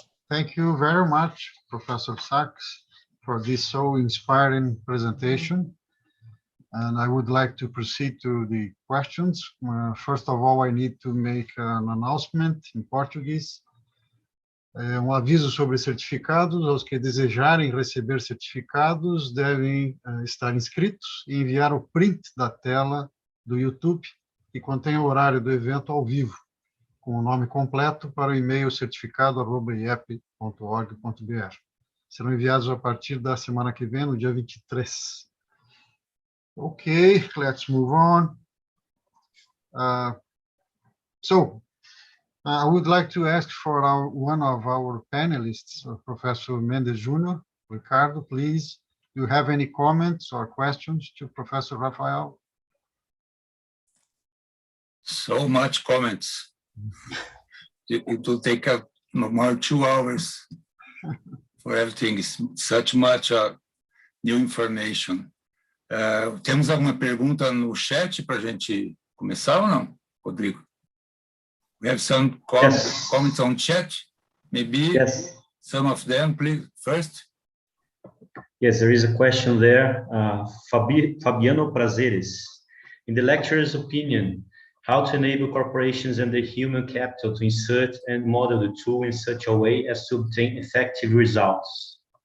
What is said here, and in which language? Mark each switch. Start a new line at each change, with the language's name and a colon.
English: Thank you very much, Professor Sacks, for this so inspiring presentation. And I would like to proceed to the questions. First of all, I need to make an announcement in Portuguese.
Portuguese: Aviso sobre certificados. Aos que desejarem receber certificados devem estar inscritos e enviar o print da tela do YouTube que contém o horário do evento ao vivo, com o nome completo para o e-mail certificado@iep.org.br. Serão enviados a partir da semana que vem, no dia 23.
English: Okay, let's move on. I would like to ask for one of our panelists, Professor Mendes Jr. Ricardo, please. Do you have any comments or questions to Professor Rafael? So much comments. It will take more 2 hours for everything. It's such much new information.
Portuguese: Temos alguma pergunta no chat para a gente começar ou não, Rodrigo?
English: We have some comments on chat. Maybe some of them, please, first. Yes, there is a question there. Fabiano Prazeres. In the lecturer's opinion, how to enable corporations and the human capital to insert and model the tool in such a way as to obtain effective results?